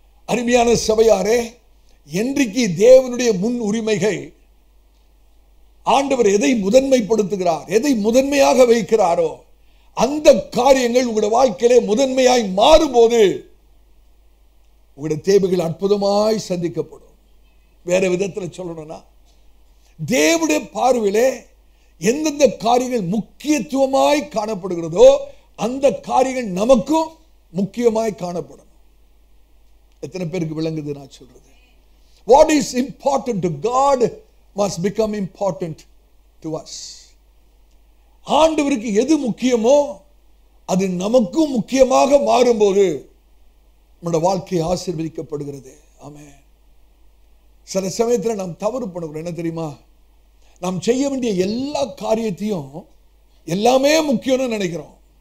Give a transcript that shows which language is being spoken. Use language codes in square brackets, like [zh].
[ta] அருமையான சபையாரே, என்றைக்கு தேவனுடைய முன் உரிமைகள் ஆண்டவர் எதை முதன்மைப்படுத்துகிறார், எதை முதன்மையாக வைக்கிறாரோ அந்த காரியங்கள் உங்களுடைய வாழ்க்கையிலே முதன்மையாய் மாறும்போது உங்களுடைய தேவைகள் அற்புதமாய் சந்திக்கப்படும். வேற விதத்தில் சொல்லணும்னா, தேவனுடைய பார்வையிலே எந்தெந்த காரியங்கள் முக்கியத்துவமாய் காணப்படுகிறதோ அந்த காரியங்கள் நமக்கும் முக்கியமாய் காணப்படும். எத்தனை பேருக்கு விளங்குது நான் சொல்றது? [en] What is important to God must become important to us. [ta] ஆண்டவருக்கு எது முக்கியமோ அது நமக்கும் முக்கியமாக மாறும்போது நம்முடைய வாழ்க்கை ஆசீர்வதிக்கப்படுகிறது. ஆமென். சில சமயத்தில் நாம் தவறு பண்ணுகிறோம். என்ன தெரியுமா? நாம் செய்ய வேண்டிய எல்லா காரியத்தையும் எல்லாமே முக்கியம்னு நினைக்கிறோம்.